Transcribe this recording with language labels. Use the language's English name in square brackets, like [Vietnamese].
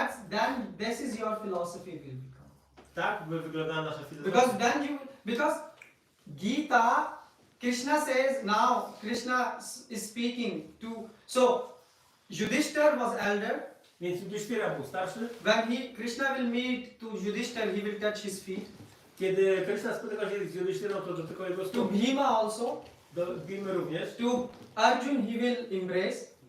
[English] Then this is your philosophy will become. [Polish] Tak by wyglądała nasza filozofia. [English] Because Gita, Krishna says now, Krishna is speaking to, so Yudhishthir was elder. [Polish] Więc Yudhishthira był starszy. [English] When Krishna will meet to Yudhishthir, he will touch his feet. [Polish] Kiedy Krishna spotyka się z Yudhishthirą, to dotyka jego [English] To [Polish] stóp. [English] Bhima also. [Polish] Do Bhimy również. [English] To Arjun he will embrace.